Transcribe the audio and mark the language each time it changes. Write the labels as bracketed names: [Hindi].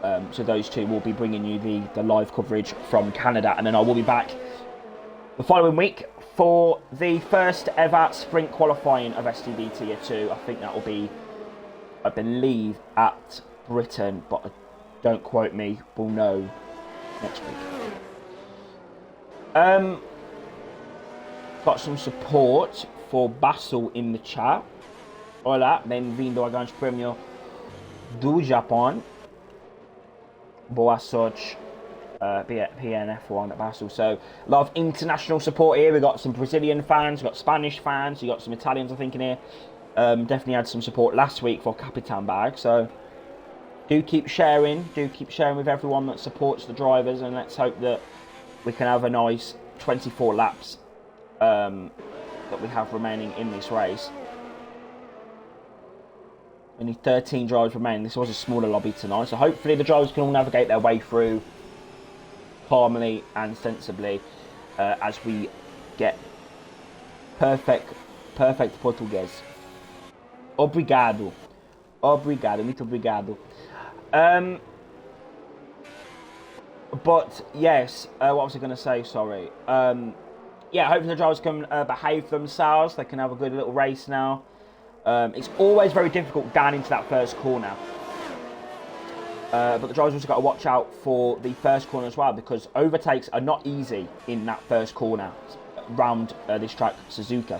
[English] So those two will be bringing you the live coverage from Canada, and then I will be back the following week for the first ever sprint qualifying of STB Tier 2. I think that will be, I believe, at Britain, but don't quote me, we'll know next week. Got some support for Basil in the chat. [Portuguese] Hola, bem-vindo ao Grande Prêmio do Japão. Boa sorte, PNF1 at Basel. [English] So a lot of international support here. We've got some Brazilian fans, we've got Spanish fans, we've got some Italians, I think, in here. Definitely had some support last week for Capitan Bag. So do keep sharing with everyone that supports the drivers, and let's hope that we can have a nice 24 laps that we have remaining in this race. Only 13 drivers remain. This was a smaller lobby tonight, so hopefully the drivers can all navigate their way through calmly and sensibly as we get perfect Portuguese. [Portuguese] Obrigado, muito obrigado. [English] But yes, what was I going to say? Sorry. Yeah, hopefully the drivers can behave themselves. They can have a good little race now. It's always very difficult down into that first corner. But the drivers also got to watch out for the first corner as well, because overtakes are not easy in that first corner round this track, Suzuka.